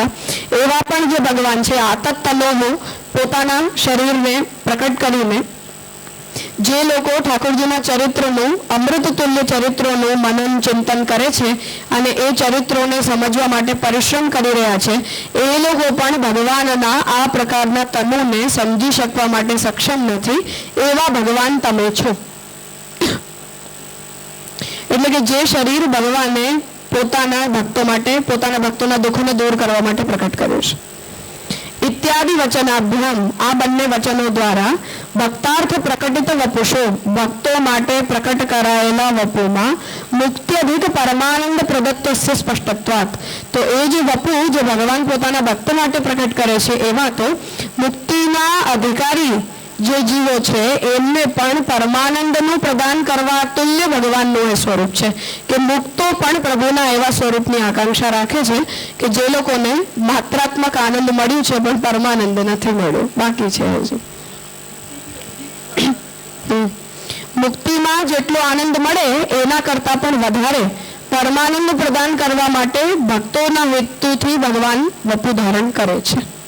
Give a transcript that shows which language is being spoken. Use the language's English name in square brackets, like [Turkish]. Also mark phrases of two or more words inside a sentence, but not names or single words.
[Gujarati] એવા પણ જે ભગવાન છે આતત્તનોઃ, પોતાના શરીરને પ્રકટ કરીને જે લોકો ઠાકોરજીના ચરિત્રનું, અમૃત તુલ્ય ચરિત્રોનું મનન ચિંતન કરે છે અને એ ચરિત્રોને સમજવા માટે પરિશ્રમ કરી રહ્યા છે, એ લોકો પણ ભગવાનના આ પ્રકારના તનુને સમજી શકવા માટે સક્ષમ નથી. એવા ભગવાન તમે છો. એટલે કે જે શરીર ભગવાને પોતાના ભક્તો માટે, પોતાના ભક્તોના દુઃખોને દૂર કરવા માટે પ્રકટ કર્યું છે, [Sanskrit] इत्यादि वचनाभ्याम [Gujarati] આ બન્ને વચનો દ્વારા [Sanskrit] भक्तार्थ प्रकटित वपुषो [Gujarati] ભક્તો માટે પ્રકટ કરાયેલા વપુમા [Sanskrit] मुक्त्यधिक परमानंद प्रदत्तस्य स्पष्टत्वात् [Gujarati] તો એ જો વપુ જો ભગવાન પોતાના ભક્ત માટે પ્રકટ કરે છે એવા તો મુક્તિના અધિકારી જે જીવો છે એમને પણ પરમાનંદનું પ્રદાન કરવા તુલ્ય ભગવાનનું એ સ્વરૂપ છે કે મુક્તો પણ પ્રભુના એવા સ્વરૂપની આકાંક્ષા રાખે છે કે જે લોકોને માત્રાત્મક આનંદ મળ્યું છે પણ પરમાનંદ નથી મળ્યો બાકી છે હજુ મુક્તિમાં જેટલો આનંદ મળે એના કરતા પણ વધારે પરમાનંદ પ્રદાન કરવા માટે ભક્તોના હેતુથી ભગવાન વપુ ધારણ કરે છે.